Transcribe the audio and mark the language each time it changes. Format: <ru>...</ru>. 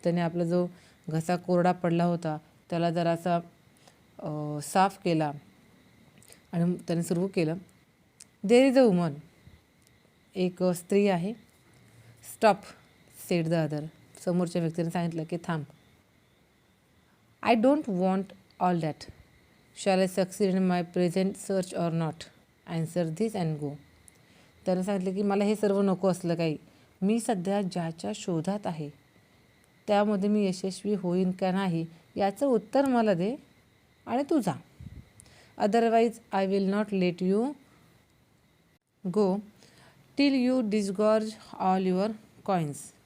<mr>त्याने आपला जो घसा कोरडा पडला होता त्याला जरासा साफ केला आणि त्याने सुरू केलं.</mr> <en>There is a woman.</en> <mr>एक स्त्री आहे.</mr> <en>Stop, said the other.</en> <mr>समोरच्या व्यक्तीने सांगितलं की थांब.</mr> <en>I don't want all that. Shall I succeed in my present search or not. Answer this and go.</en> <mr>त्यानं सांगितलं की मला हे सर्व नको असलं काही. मी सध्या ज्याच्या शोधात आहे त्यामध्ये मी यशस्वी होईन का नाही याचं उत्तर मला दे आणि तू जा.</mr> <en>Otherwise I will not let you go till you disgorge all your coins.</en>